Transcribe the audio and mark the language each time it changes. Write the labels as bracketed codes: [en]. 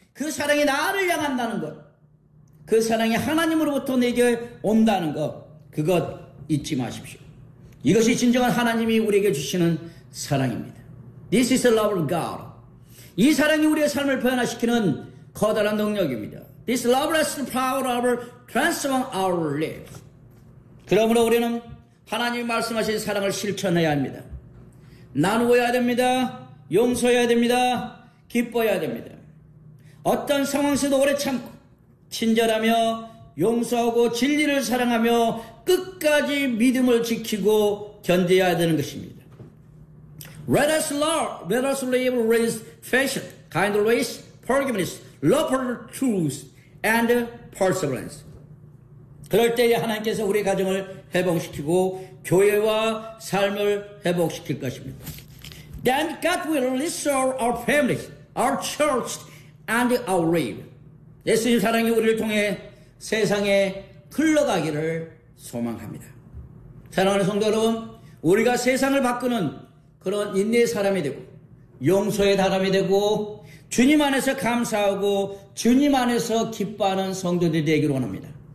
[ko] 그 사랑이 나를 향한다는 것. 그 사랑이 하나님으로부터 내게 온다는 것. 그것 잊지 마십시오. 이것이 진정한 하나님이 우리에게 주시는 사랑입니다. [en] This is the love of God. [ko] 이 사랑이 우리의 삶을 변화시키는 커다란 능력입니다. [en] This love has the power of transforming our lives. [ko] 그러므로 우리는 하나님이 말씀하신 사랑을 실천해야 합니다. 나누어야 됩니다. 용서해야 됩니다. 기뻐해야 됩니다. 어떤 상황에서도 오래 참고 친절하며 용서하고 진리를 사랑하며 끝까지 믿음을 지키고 견뎌야 되는 것입니다. [en] Let us love, let us live with passion, kind ways, forgiveness, love for truth, and perseverance. [ko] 그럴 때에 하나님께서 우리 가정을 회복시키고 교회와 삶을 회복시킬 것입니다. [en] Then God will restore our families, our church, and our life. [ko] 예수님 사랑이 우리를 통해 세상에 흘러가기를 소망합니다. 사랑하는 성도 여러분, 우리가 세상을 바꾸는 그런 인내의 사람이 되고 용서의 사람이 되고 주님 안에서 감사하고 주님 안에서 기뻐하는 성도들이 되기를 원합니다.